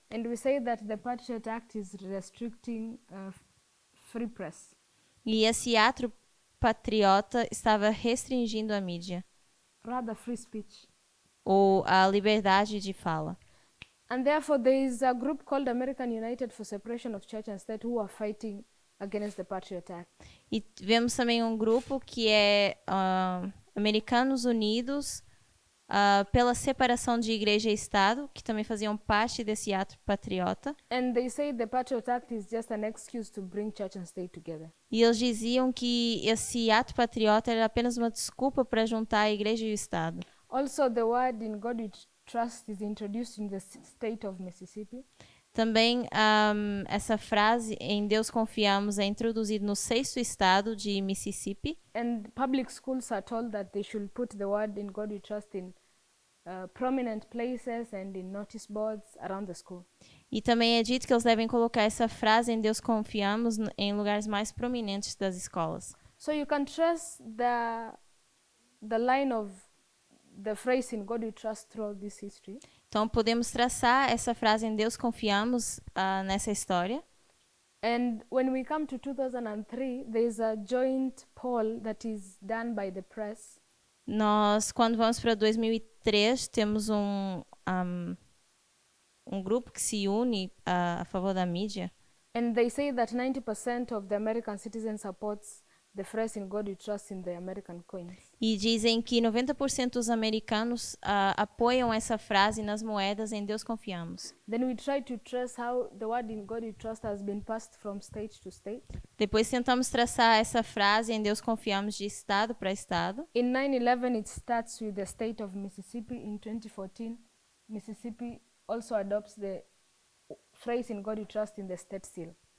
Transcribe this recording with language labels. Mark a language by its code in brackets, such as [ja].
[en] And we say that the Patriot Act is restricting free press. [pt] E esse ato patriota estava restringindo a mídia, [en] Rather free speech. [pt] ou a liberdade de fala. [en] And therefore there is a group called American United for Separation of Church and State who are fighting against the Patriot Act. [pt] E vemos também um grupo que é Americanos Unidos pela separação de igreja e Estado, que também faziam parte desse ato patriota. [en] And they say the Patriot Act is just an excuse to bring church and state together. [pt] E eles diziam que esse ato patriota era apenas uma desculpa para juntar a igreja e o Estado. [en] Also, the word "in God we trust" is introduced in the state of Mississippi. [pt] Também essa frase, em Deus confiamos, é introduzida no 6º estado de Mississippi. [en] And public schools are told that they should put the word "in God we trust" in prominent places and in notice boards around the school. [pt] E também é dito que eles devem colocar essa frase, em Deus confiamos, em lugares mais prominentes das escolas. [en] So you can trace the line of the phrase "in God we trust" throughout this history. [pt] Então podemos traçar essa frase, em Deus confiamos, nessa história. [en] And when we come to 2003, there is a joint poll that is done by the press. [pt] Nós, quando vamos para 2003, temos um grupo que se une a favor da mídia. [en] And they say that 90% of the American citizens supports the phrase "in God we trust" in the American coins. [pt] E dizem que 90% dos americanos apoiam essa frase nas moedas, em Deus confiamos. [en] Then we try to trace how the word "in God we trust" has been passed from state to state. [pt] Depois tentamos traçar essa frase, em Deus confiamos, de estado para estado. [en] In 9/11, it starts with the state of Mississippi. In 2014, Mississippi also adopts the phrase "in God we trust" in the state seal.